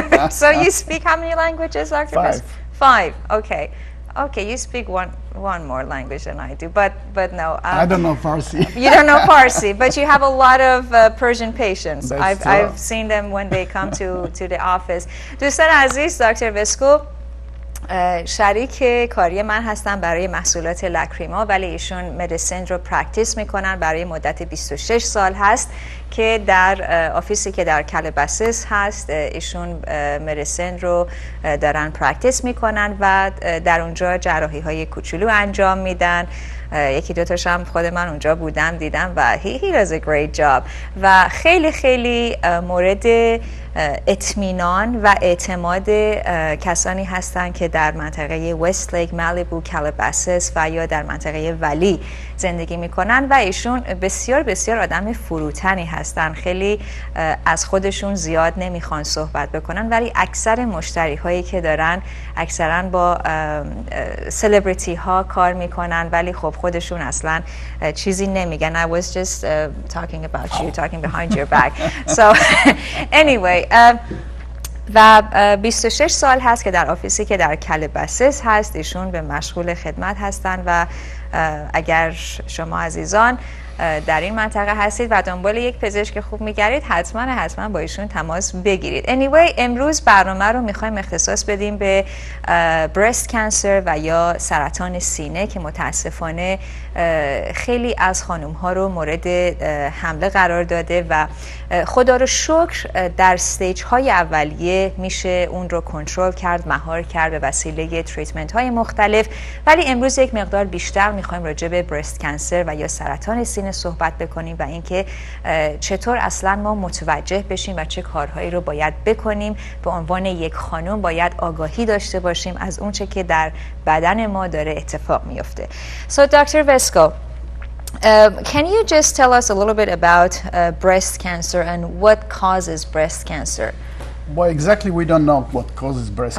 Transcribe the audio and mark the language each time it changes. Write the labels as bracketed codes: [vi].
[en] So you speak how many languages, Dr. 5. 5. Okay. Okay, you speak one more language than I do, but no. I don't know Farsi. You don't know Farsi, but you have a lot of Persian patients. That's I've seen them when they come to the office. [fa] دوستان عزیز، دکتر وسکو شریک کاری من هستن برای محصولات لاکریما، ولی ایشون مدیسین رو پرکتیس میکنن برای مدت 26 سال هست که در آفیسی که در کالاباساس هست ایشون مدیسین رو دارن پرکتیس میکنن و در اونجا جراحی های کوچولو انجام میدن. یکی دو تاش هم خود من اونجا بودم دیدم و [en] he does a great job [fa] و خیلی مورد اطمینان و اعتماد کسانی هستند که در منطقه وست لیک، مالیبو، کالاباساس و یا در منطقه ولی زندگی میکنن و ایشون بسیار آدم فروتنی هستن. خیلی از خودشون زیاد نمیخوان صحبت بکنن، ولی اکثر مشتری هایی که دارن اکثرا با سلبریتی ها کار میکنن، ولی خب خودشون اصلا چیزی نمیگن. [en] I was just talking about you, talking behind your back. So anyway, [fa] و 26 سال هست که در آفیسی که در کالاباساس هست ایشون به مشغول خدمت هستن و اگر شما عزیزان در این منطقه هستید و دنبال یک پزشک خوب میگردید حتما با ایشون تماس بگیرید. Anyway, امروز برنامه رو میخوایم اختصاص بدیم به breast cancer و یا سرطان سینه که متاسفانه خیلی از خانم ها رو مورد حمله قرار داده و خدا رو شکر در استیج های اولیه میشه اون رو کنترل کرد، مهار کرد به وسیله تریتمنت های مختلف. ولی امروز یک مقدار بیشتر میخوایم راجع به برست کانسر و یا سرطان سینه صحبت بکنیم و اینکه چطور اصلا ما متوجه بشیم و چه کارهایی رو باید بکنیم. به عنوان یک خانم باید آگاهی داشته باشیم از اون چه که در بدن ما داره اتفاق میفته. [en] So Dr. Vesco, can you just tell us a little bit about breast cancer and what causes breast cancer? Well, exactly we don't know what causes breast